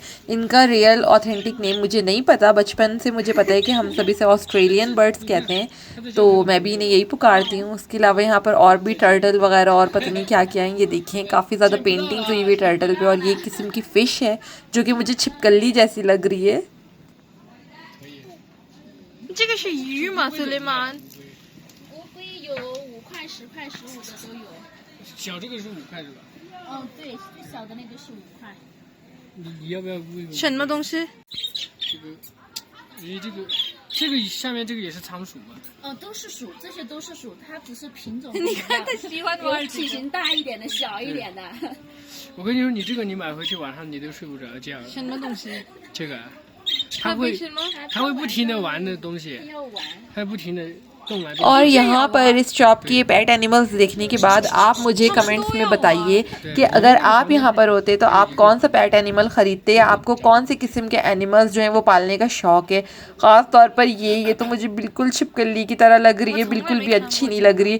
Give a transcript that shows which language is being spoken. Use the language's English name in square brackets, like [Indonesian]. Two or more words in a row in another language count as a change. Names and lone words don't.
[Hindi] इनका [English] real authentic name [Hindi] मुझे नहीं पता, बचपन से मुझे पता है कि हम सभी से [English] Australian birds [Hindi] कहते हैं, तो मैं भी इन्हें यही पुकारती हूँ। उसके अलावा यहाँ पर और भी टर्टल वगैरह और पता नहीं क्या क्या है, ये देखिए काफ़ी ज़्यादा पेंटिंग्स हुई हुई टर्टल पे। और ये किस्म की फ़िश है जो कि मुझे छिपकली जैसी लग रही है। [Chinese] 这个是鱼吗，苏雷曼？乌龟有5块、10块、15的都有。小这个是5块是吧？哦，对，最小的那个是5块。你要不要喂喂？什么东西？这个，诶，这个下面这个也是仓鼠吗？哦，都是鼠，这些都是鼠，它只是品种不一样。你看它喜欢有体型大一点的，小一点的。我跟你说，你这个你买回去晚上你都睡不着觉。什么东西？这个啊，它会不停的玩的东西，要玩。它不停的动来动去。 [Hindi] और यहाँ पर इस शॉप के [English] pet animals [Hindi] देखने के बाद आप मुझे कमेंट्स में बताइए कि अगर आप यहाँ पर होते तो आप कौन सा [English] pet animal [Hindi] ख़रीदते या आपको कौन से किस्म के एनिमल्स जो हैं वो पालने का शौक़ है। ख़ास तौर पर ये तो मुझे बिल्कुल छिपकली की तरह लग रही है, बिल्कुल भी अच्छी नहीं लग रही।